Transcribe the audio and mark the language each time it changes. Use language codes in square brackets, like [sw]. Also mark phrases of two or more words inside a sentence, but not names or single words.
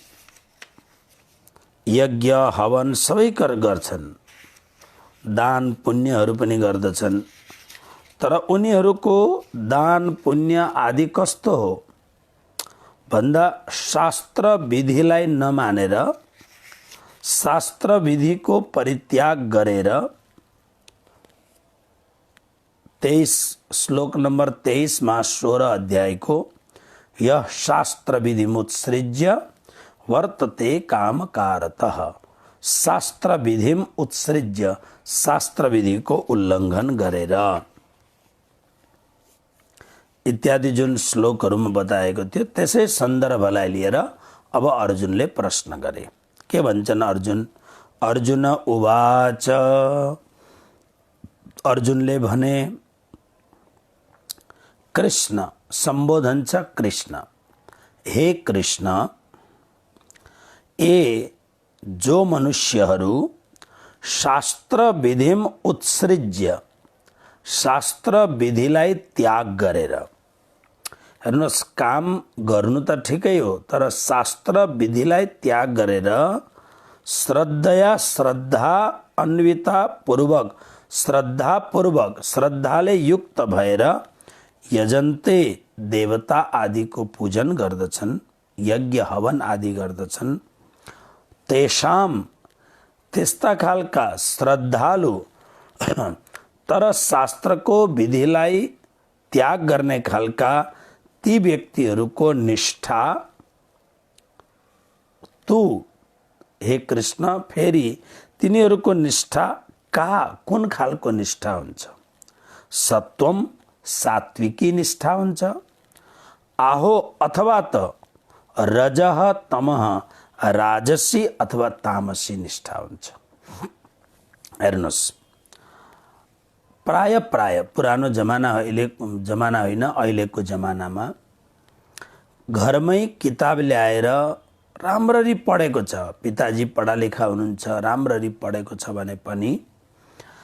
[ne] यज्ञ हवन सबै गर्छन्, दान पुण्यहरू पनि गर्दछन्, तर उनीहरूको दान पुण्य आदि कस्तो हो भन्दा शास्त्र विधिलाई नमानेर, शास्त्र विधिको परित्याग गरेर 23 श्लोक नंबर 23 मा 16 अध्यायको [sa] यह शास्त्र विधिमुत्सृज्य वर्तते कामकारतः। शास्त्र विधिम उत्सृज्य, [ne] शास्त्र विधि को उल्लंघन गरेर इत्यादि जुन श्लोकहरुमा बताएको थियो, त्यसै सन्दर्भलाई लिएर अब अर्जुनले प्रश्न गरे। के भन्छन् अर्जुन? [sa] अर्जुन उवाच, [ne] अर्जुनले भने, कृष्ण संबोधन छ कृष्ण, हे कृष्ण, ए जो मनुष्यहरू [sa] शास्त्र विधिम उत्सृज्य, [ne] शास्त्र विधिलाई त्याग गरेर, हेर्नुस् काम गर्नु त ठिकै हो, तर शास्त्र विधिलाई त्याग गरेर श्रद्धया, [sa] श्रद्धा अन्विता [ne] पूर्वक, श्रद्धा पूर्वक, श्रद्धाले युक्त भएर यजन्ते, देवता आदि को पूजन गर्दछन्, यज्ञ हवन आदि गर्दछन्, तेषाम, त्यस्ता खालका श्रद्धालु तर शास्त्रको विधिलाई त्याग गर्ने खालका ती व्यक्तिहरूको निष्ठा तू, हे कृष्ण, फेरि तिनीहरूको निष्ठा कहाँ, कुन खालको निष्ठा हुन्छ? सत्वम, सात्विकी निष्ठा हुन्छ, आहो अथवा त [sa] रजः तमः, [ne] राजसी अथवा तामसी निष्ठा हुन्छ। हेर्नुस्, प्राय पुरानो जमाना होइन, अहिलेको जमानामा घरमै किताब ल्याएर राम्ररी पढेको छ, पिताजी पढालेखा हुनुहुन्छ, राम्ररी पढेको छ भने